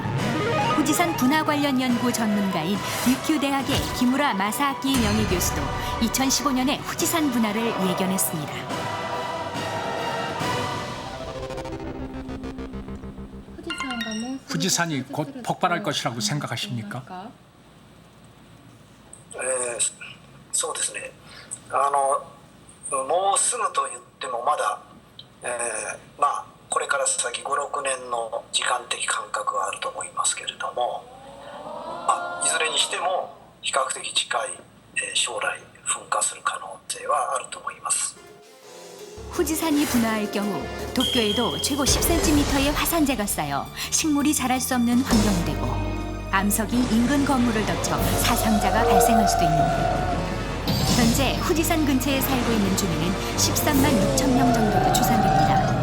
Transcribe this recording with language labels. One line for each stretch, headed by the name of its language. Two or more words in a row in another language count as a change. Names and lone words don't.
Korean: 후지산 분화 관련 연구 전문가인 유큐 대학의 기무라 마사아키 명예교수도 2015년에 후지산 분화를 예견했습니다. 후지산이 곧 폭발할 것이라고 생각하십니까?
Japanese: そうですね。もうすぐと言ってもまだ、まあこれから先5、6年の時間的間隔はあると思いますけれども、まあいずれにしても比較的近い、将来噴火する可能性はあると思います。
Korean: 후지산이 분화할 경우 도쿄에도 최고 10cm의 화산재가 쌓여 식물이 자랄 수 없는 환경이 되고 암석이 인근 건물을 덮쳐 사상자가 발생할 수도 있는데 현재 후지산 근처에 살고 있는 주민은 13만 6천 명 정도로 추산됩니다.